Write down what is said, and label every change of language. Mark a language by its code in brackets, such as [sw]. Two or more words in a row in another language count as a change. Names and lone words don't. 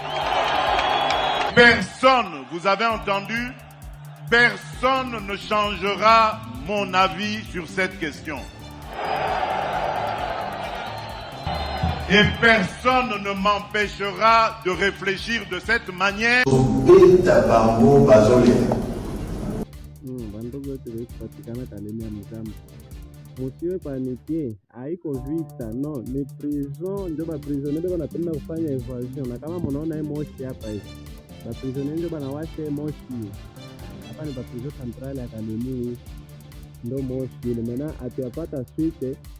[fr] Personne, vous avez entendu, personne ne changera mon avis sur cette question. Et personne ne m'empêchera de réfléchir de cette manière. [sw] Musiwe panikie, haiko vita, no, ni prison, ndio ba prisonnier wanapenda kufanya evasion. Na kama mnaona hii moshi hapa hivi, ba prisonnier ndio banawasha moshi. Hapa ni ba prison central ya Kalemi, ndio moshi ile. Maana atapata suite.